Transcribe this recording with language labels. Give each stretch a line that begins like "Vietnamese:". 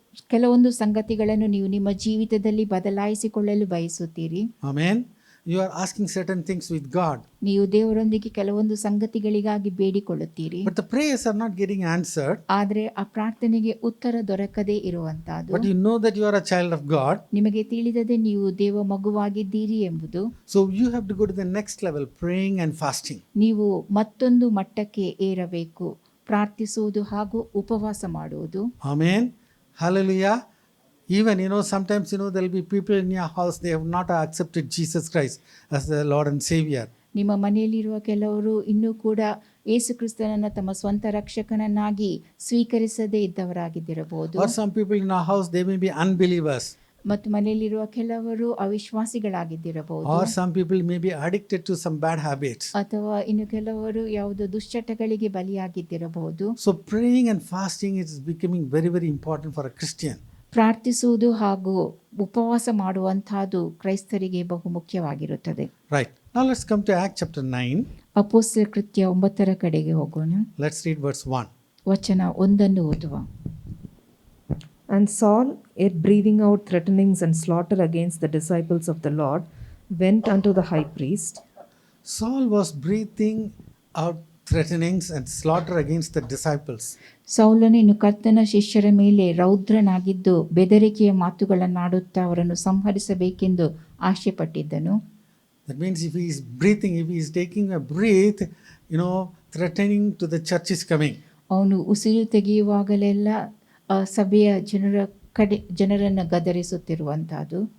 Kannada: ಕೆಲವೊಂದು ಸಂಗತಿಗಳನ್ನು ನೀವು ನಿಮ್ಮ ಜೀವಿತದಲ್ಲಿ ಬದಲಾಯಿಸಿಕೊಳ್ಳಲು ಬಯಸುತ್ತೀರಿ.
English: Amen. You are asking certain things with God.
Kannada: ನೀವು ದೇವರೊಂದಿಗೆ ಕೆಲವೊಂದು ಸಂಗತಿಗಳಿಗಾಗಿ ಬೇಡಿಕೊಳ್ಳುತ್ತೀರಿ.
English: But the prayers are not getting answered.
Kannada: ಆದರೆ ಆ ಪ್ರಾರ್ಥನೆಗೆ ಉತ್ತರ ದೊರಕದೇ ಇರುವಂತಹದ್ದು.
English: But you know that you are a child of God.
Kannada: ನಿಮಗೆ ತಿಳಿದದೆ ನೀವು ದೇವ ಮಗುವಾಗಿದ್ದೀರಿ ಎಂಬುದು.
English: So you have to go to the next level, praying and fasting.
Kannada: ನೀವು ಮತ್ತೊಂದು ಮಟ್ಟಕ್ಕೆ ಏರಬೇಕು, ಪ್ರಾರ್ಥಿಸುವುದು ಹಾಗೂ ಉಪವಾಸ ಮಾಡುವುದು.
English: Amen. Hallelujah. Even, sometimes, there will be people in your house, they have not accepted Jesus Christ as the Lord and Savior.
Kannada: ನಿಮ್ಮ ಮನೆಯಲ್ಲಿರುವ ಕೆಲವರು ಇನ್ನೂ ಕೂಡ ಯೇಸು ಕ್ರಿಸ್ತನನ್ನು ತಮ್ಮ ಸ್ವಂತ ರಕ್ಷಕನನ್ನಾಗಿ ಸ್ವೀಕರಿಸದೇ ಇದ್ದವರಾಗಿದ್ದಿರಬಹುದು.
English: Or some people in our house, they may be unbelievers.
Kannada: ಮತ್ತು ಮನೆಯಲ್ಲಿರುವ ಕೆಲವರು ಅವಿಶ್ವಾಸಿಗಳಾಗಿದ್ದಿರಬಹುದು.
English: Or some people may be addicted to some bad habits.
Kannada: ಅಥವಾ ಇನ್ನು ಕೆಲವರು ಯಾವುದೋ ದುಶ್ಚಟಗಳಿಗೆ ಬಲಿಯಾಗಿದ್ದಿರಬಹುದು.
English: So praying and fasting is becoming very, very important for a Christian.
Kannada: ಪ್ರಾರ್ಥಿಸುವುದು ಹಾಗೂ ಉಪವಾಸ ಮಾಡುವಂತಹದ್ದು ಕ್ರೈಸ್ತರಿಗೆ ಬಹು ಮುಖ್ಯವಾಗಿರುತ್ತದೆ.
English: Right. Now let's come to Acts chapter 9.
Kannada: ಅಪೊಸ್ತಲರ ಕೃತ್ಯ 9 ಕಡೆಗೆ ಹೋಗೋಣ.
English: Let's read verse 1.
Kannada: ವಚನ 1 ಓದುವ.
English: And Saul, yet breathing out threatenings and slaughter against the disciples of the Lord, went unto the high priest. Saul was breathing out threatenings and slaughter against the disciples.
Kannada: ಸೌಲನು ಕರ್ತನ ಶಿಷ್ಯರ ಮೇಲೆ ರೌದ್ರನಾಗಿದ್ದು ಬೆದರಿಕೆಯ ಮಾತುಗಳನ್ನಾಡುತ್ತಾ ಅವರನ್ನು ಸಂಹರಿಸಬೇಕೆಂದು ಆಶೆ ಪಟ್ಟಿದ್ದನು.
English: That means if he is breathing, if he is taking a breath, threatening to the church is coming.
Kannada: ಅವನು ಉಸಿರು ತೆಗೆಯುವಾಗಲೆಲ್ಲ ಸಭೆಯ ಜನರನ್ನು ಗದರಿಸುತ್ತಿರುವಂತಹದ್ದು.